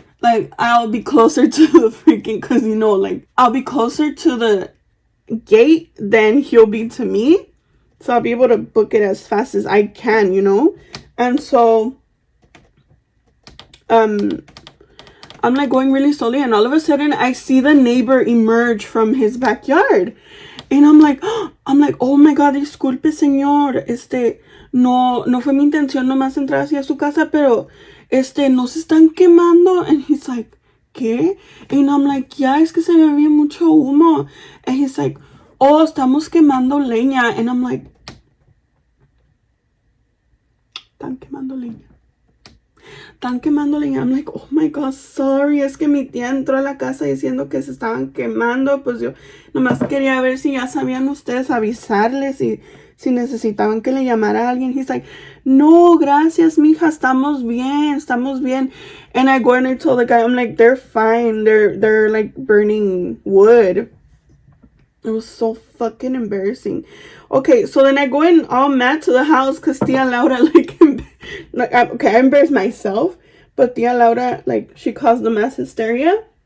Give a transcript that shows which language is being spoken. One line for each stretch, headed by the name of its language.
English: Like, I'll be closer to the freaking, because you know, like, I'll be closer to the gate than he'll be to me. So I'll be able to book it as fast as I can, you know? And so, I'm like going really slowly, and all of a sudden I see the neighbor emerge from his backyard. And I'm like, oh my God,
Spanish: disculpe, señor. No fue mi intención nomás entrar hacia su casa, pero, no se están quemando.
English: And he's like,
Spanish: ¿qué?
English: And I'm like, yeah,
Spanish: es que se ve bien mucho humo.
English: And he's like, oh,
Spanish: estamos quemando leña.
English: And I'm like,
Spanish: están quemando leña. Están quemando leña.
English: I'm like, oh my God, sorry.
Spanish: Es que mi tía entró a la casa diciendo que se estaban quemando. Pues yo nomás quería ver si ya sabían ustedes avisarles si necesitaban que le llamara a alguien.
English: He's like,
Spanish: no, gracias, mija. Estamos bien.
English: And I go and I told the guy, I'm like, they're fine. They're like burning wood. It was so fucking embarrassing. Okay, so then I go in all mad to the house because Tia Laura, I embarrassed myself, but Tia Laura, like, she caused the mass hysteria.